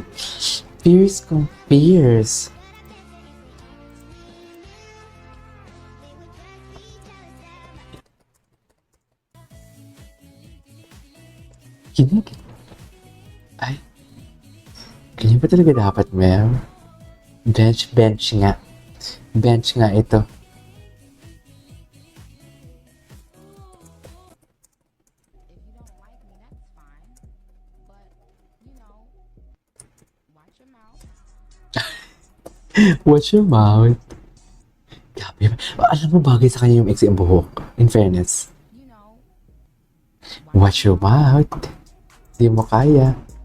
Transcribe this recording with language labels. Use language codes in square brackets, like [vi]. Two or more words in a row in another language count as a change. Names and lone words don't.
[tl] Fierce kung fierce. Kinig. Ay. Ganyan ba talaga dapat, ma'am? Bench nga. Bench nga ito. [en] Watch your mouth. [tl] Grabe. Alam mo, bagay sa kanya yung ex yung buhok. [en] In fairness. Watch your mouth. [tl] Hindi mo kaya.